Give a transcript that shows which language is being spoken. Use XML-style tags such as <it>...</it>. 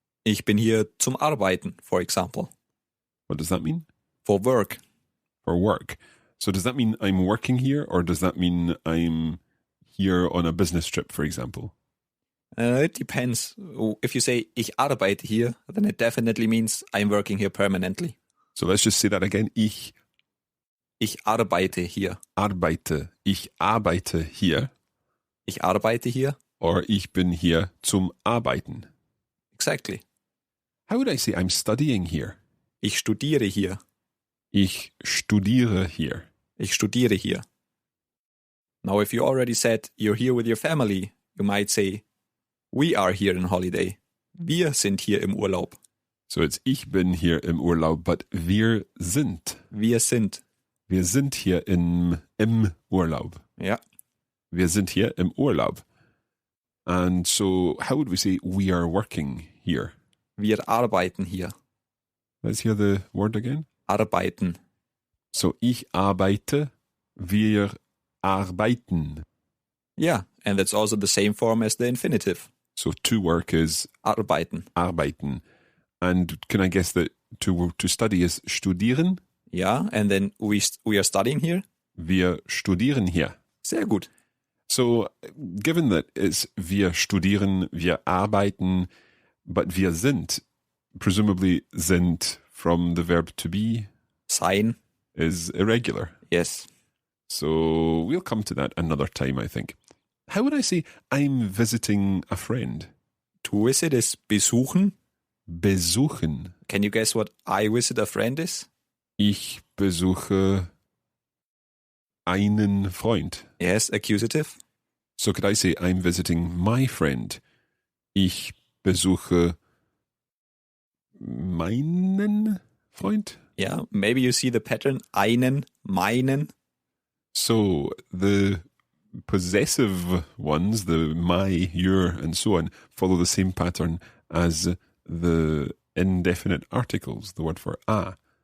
<de>Ich bin hier zum Arbeiten,</de> <en>for example. What does that mean? For work. For work. So does that mean I'm working here, or does that mean I'm here on a business trip, for example? It depends. If you say,</en> <de>ich arbeite hier,</de> <en>then it definitely means I'm working here permanently. So let's just say that again.</en> <de>Ich arbeite hier. arbeite. Ich arbeite hier. Ich arbeite hier. Or ich bin hier zum Arbeiten.</de> <en>Exactly. How would I say I'm studying here?</en> <de>Ich studiere hier. Ich studiere hier. Ich studiere hier.</de> <en>Now, if you already said you're here with your family, you might say, we are here on holiday.</en> <de>Wir sind hier im Urlaub.</de> <en>So it's</en> <de>ich bin hier im Urlaub,</de> <en>but</en> <de>wir sind. Wir sind. Wir sind hier im Urlaub. Ja. Wir sind hier im Urlaub.</de> <en>And so how would we say we are working here?</en> <de>Wir arbeiten hier.</de> <en>Let's hear the word again.</en> <de>Arbeiten. So ich arbeite, wir arbeiten.</de> <en>Yeah, and that's also the same form as the infinitive. So to work is</en> <de>Arbeiten. arbeiten.</de> <en>And can I guess that to study is studieren? Yeah, and then we are studying here.</en> <de>Wir studieren hier. Sehr gut.</de> <en>So, given that it's</en> <de>wir studieren, wir arbeiten,</de> <en>but</en> <de>wir sind,</de> <en>presumably sind from the verb to be</en> <de>Sein.</de> <en>is irregular. Yes. So we'll come to that another time, I think. How would I say I'm visiting a friend? To visit is besuchen.</en> <de>Besuchen.</de> <en>Can you guess what I visit a friend is?</en> <de>Ich besuche einen Freund.</de> <en>Yes, accusative. So could I say I'm visiting my friend?</en> <de>Ich besuche meinen Freund?</de> <en>Yeah, maybe you see the pattern.</en> <de>Einen, meinen.</de> <en>So the possessive ones, the my, your, and so on, follow the same pattern as the indefinite articles, the word for a.</en>